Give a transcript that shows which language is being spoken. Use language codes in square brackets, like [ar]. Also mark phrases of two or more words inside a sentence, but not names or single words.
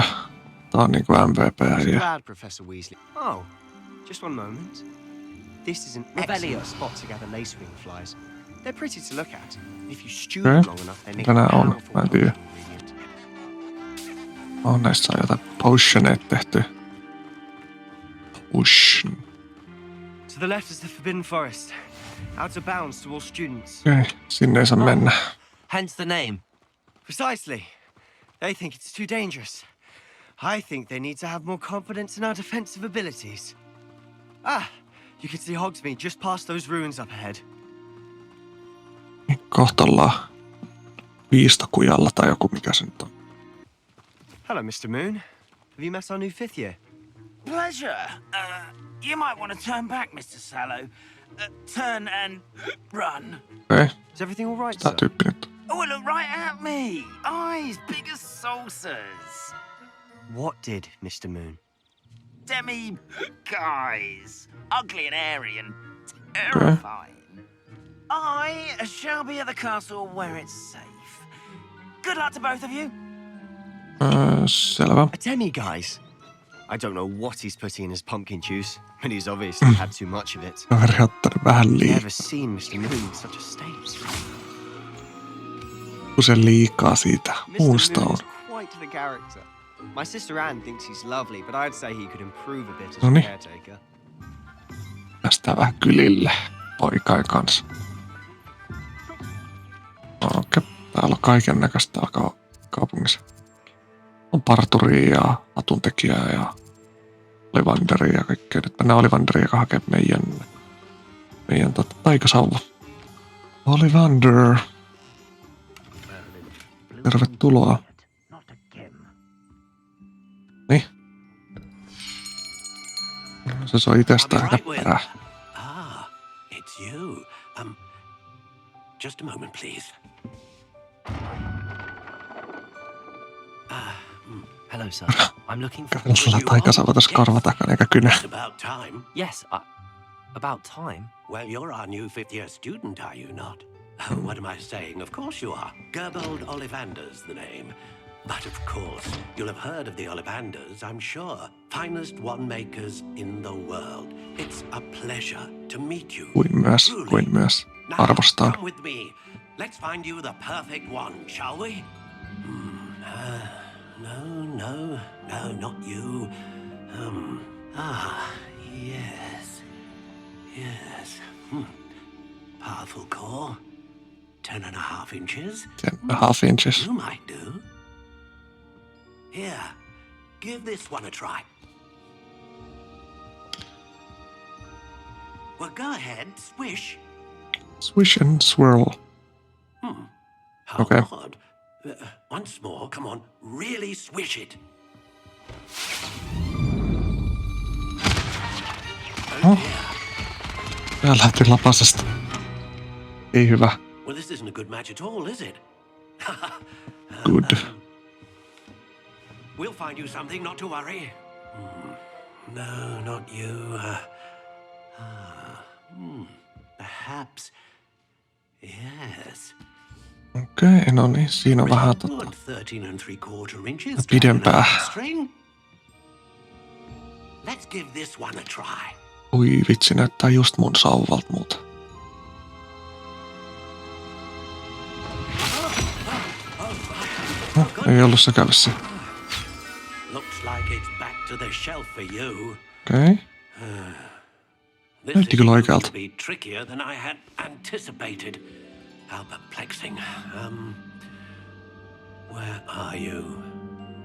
[fi] Tää on niinku MVP ja [en] Glad, Professor Weasley. Oh, just one moment. This is an excellent spot to gather lacewing flies. They're pretty to look at. If you stew them long enough, they make [fi] Mitä nää [en] a [fi] on? [en] powerful [fi] Mä en tiedä. [en] ingredient. [fi] on näistä on jotain potioneita tehty. [en] Potion. To the left is the Forbidden Forest. Out of bounds to all students. [fi] Okei, sinne ei saa mennä. [en] Hence the name. Precisely. They think it's too dangerous. I think they need to have more confidence in our defensive abilities. Ah, you can see Hogsmeade just past those ruins up ahead. [fi] Kohta ollaan Viistokujalla tai joku mikä se nyt on. [en] Hello, Mr. Moon. Have you met our new 5th year? Pleasure. You might want to turn back, Mr. Sallow. Turn and run. [fi] Okei, [en] Is everything all right, [fi] tää [en] sir? [fi] tyyppi nyt. [en] Oh, look right at me. Eyes big as saucers. What did, Mr. Moon? Demi guys. Ugly and airy and terrifying. I shall be at the castle where it's safe. Good luck to both of you. [fi] Selvä. [en] A demi-guise? I don't know what he's putting in his pumpkin juice, but he's obviously had too much of it. [fi] Kaveri ottanut vähän liikaa. [en] Never seen Mr. Moon in such a state. [fi] Usein liikaa siitä. [en] Mr. Moon Moonstone. is quite the character. My sister Anne thinks he's lovely, but I'd say he could improve a bit as [fi] Noniin. [en] caretaker. [fi] Päästään vähän kylille poikain kanssa. Okei, täällä on kaiken näköistä kaupungissa. On parturia ja atuntekijää ja Olivanderia ja kaikkea. Nyt mennään Olivanderiin, joka hakee meidän taikasauva. Olivander. Tervetuloa. Niin. Se soi itsestään käppärää. [en] Ah, it's you. Just a moment, please. Hello, sir. I'm looking for... [fi] Sulla taikasauva tässä korva takana eikä kynä. [en] It's about time. Yes, about time. Well, you're our new 5th year student, are you not? Oh, what am I saying? Of course you are. Gerbold Ollivander's the name. But of course, you'll have heard of the Ollivanders, I'm sure. Finest wand-makers in the world. It's a pleasure to meet you. [fi] Kuin myös. Arvostan. [en] Come with me. Let's find you the perfect one, shall we? No, not you. Yes. Powerful core. 10.5 inches. 10.5 inches. You might do. Here, give this one a try. Well, go ahead, swish. Swish and swirl. How Okay. odd. Once more, come on, really swish it. Oh. [fi] Tää lähti lapasesta. Ei hyvä. [en] Well, this isn't a good match at all, is it? Good. We'll find you something, not to worry. No, not you. Perhaps. Yes. [fi] Okei, no niin, siinä on vähän [en] Good, 13 3/4 inches. [fi] pidempää. [en] String. Let's give this one a try. [fi] Ui vitsi, näyttää just mun sauvalta muuta. Ei ollut se kävissä. [en] Looks like it's back to the shelf for you. [fi] Okei. [en] This [fi] Näytti [en] is [fi] kyllä [en] going [fi] oikealta. [en] to be trickier than I had anticipated. How perplexing. Where are you?